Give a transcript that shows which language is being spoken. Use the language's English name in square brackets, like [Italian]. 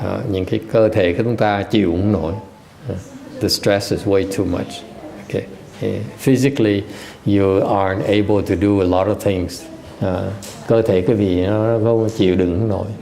[Vietnamese] Những cái cơ thể của chúng ta chịu không nổi. [English] The stress is way too much. Okay. Physically, you aren't able to do a lot of things. [Vietnamese] Cơ thể quý vị nó không chịu đựng không nổi.